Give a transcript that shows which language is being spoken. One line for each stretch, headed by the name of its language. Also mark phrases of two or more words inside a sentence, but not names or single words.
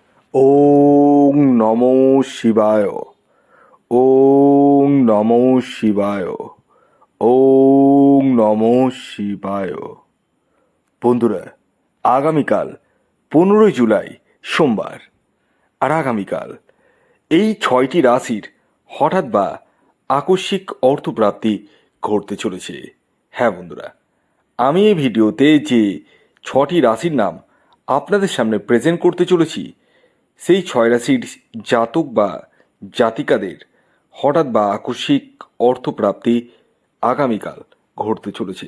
Sanskrit: ওং নমো শিবায়। ওং নমো শিবায়। ওং নমো শিবায়।
Bangla: বন্ধুরা, আগামীকাল 15 জুলাই সোমবার, আর আগামীকাল এই 6টি রাশির হঠাৎ বা আকস্মিক অর্থপ্রাপ্তি ঘটতে চলেছে। হ্যাঁ বন্ধুরা, আমি এই ভিডিওতে যে 6টি রাশির নাম আপনাদের সামনে প্রেজেন্ট করতে চলেছি, সেই 6 রাশির জাতক বা জাতিকাদের হঠাৎ বা আকস্মিক অর্থপ্রাপ্তি আগামীকাল ঘটতে চলেছে।